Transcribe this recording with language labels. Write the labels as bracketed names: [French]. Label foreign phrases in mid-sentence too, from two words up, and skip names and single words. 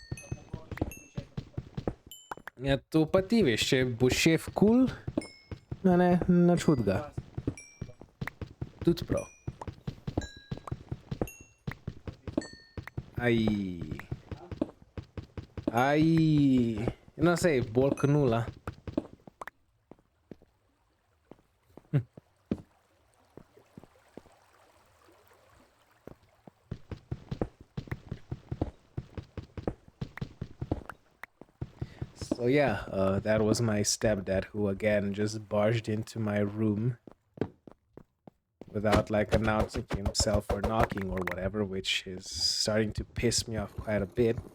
[Slovenian] Ja, to pa ti veš, če bo šef cool, ne, nič hudega. Tudi prav. No, sej, bolj k nula. [English] So yeah, that was my stepdad who again just barged into my room without like announcing himself or knocking or whatever, which is starting to piss me off quite a bit.